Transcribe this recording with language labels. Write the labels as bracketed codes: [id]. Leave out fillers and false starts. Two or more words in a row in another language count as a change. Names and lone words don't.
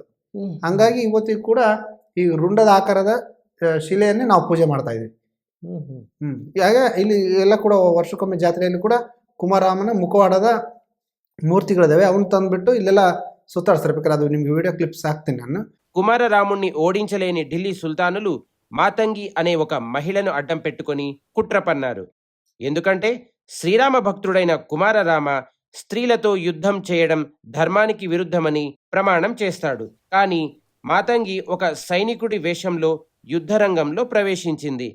[kn] ಹಂಗಾಗಿ ಇವತ್ತಿಗೂ ಕೂಡ ಈ ರುಂಡದ ಆಕಾರದ ಶಿಲೆಯನ್ನೇ ನಾವು ಪೂಜೆ ಮಾಡ್ತಾ ಇದೀವಿ. ಈಗ ಇಲ್ಲಿ ಎಲ್ಲ ಕೂಡ ವರ್ಷಕ್ಕೊಮ್ಮೆ ಜಾತ್ರೆಯಲ್ಲಿ ಕೂಡ ಕುಮಾರರಾಮನ ಮುಖವಾಡದ ಮೂರ್ತಿಗಳಿದಾವೆ. ಅವನ್ನ ತಂದ್ಬಿಟ್ಟು ಇಲ್ಲೆಲ್ಲ ಸುತ್ತಾಡಿಸ್ತಾರೆ. ಬೇಕಾದ್ರೆ ಅದು ನಿಮ್ಗೆ [en] video clips [kn] ಹಾಕ್ತೀನಿ ನಾನು. [te] కుమారరాముణ్ణి ఓడించలేని ఢిల్లీ సుల్తానులు మాతంగి అనే ఒక మహిళను అడ్డం పెట్టుకొని కుట్ర పన్నారు. ఎందుకంటే శ్రీరామ భక్తుడైన కుమారరామ స్త్రీలతో యుద్ధం చేయడం ధర్మానికి విరుద్ధమని ప్రమాణం చేస్తాడు. కానీ మాతంగి ఒక సైనికుడి వేషంలో యుద్ధరంగంలో ప్రవేశించింది.